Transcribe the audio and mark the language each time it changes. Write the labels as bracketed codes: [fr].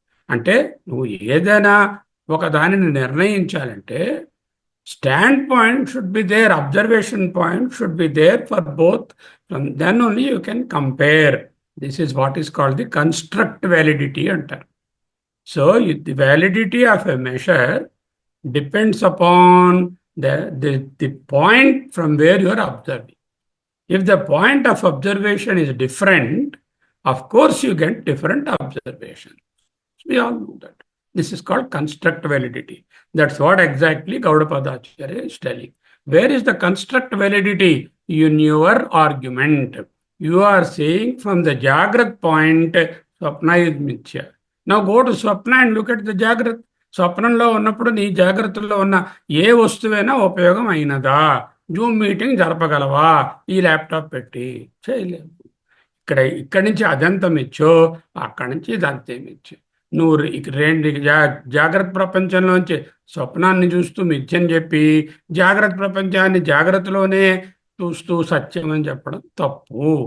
[te] అంటే నువ్వు ఏదైనా ఒక దానిని నిర్ణయించాలంటే [en] Stand point should be there, observation point should be there for both. Then only you can compare. This is what is called the construct validity అంటారు. So the validity of a measure depends upon the point from where you are observing. If the point of observation is different, of course you get different observation. We all know that. This is called construct validity. That's what exactly Gaudapada Acharya is telling. Where is the construct validity? In your argument. You are saying from the Jagrat point, Swapna is Mithya. Now go to Swapna and look at the Jagrat. [te] స్వప్నంలో ఉన్నప్పుడు నీ జాగ్రత్తలో ఉన్న ఏ వస్తువైనా ఉపయోగం అయినదా? Zoom meeting జరపగలవా ఈ laptop పెట్టి? చేయలేవు. ఇక్కడి నుంచి అదంతం ఇచ్చో, అక్కడి నుంచి ఇదంతం ఇచ్చో. నువ్వు రెండు జాగ్రత్త ప్రపంచంలోంచి స్వప్నాన్ని చూస్తూ మిథ్యని చెప్పి, జాగ్రత్త ప్రపంచాన్ని జాగ్రత్తలోనే చూస్తూ సత్యం అని చెప్పడం తప్పు.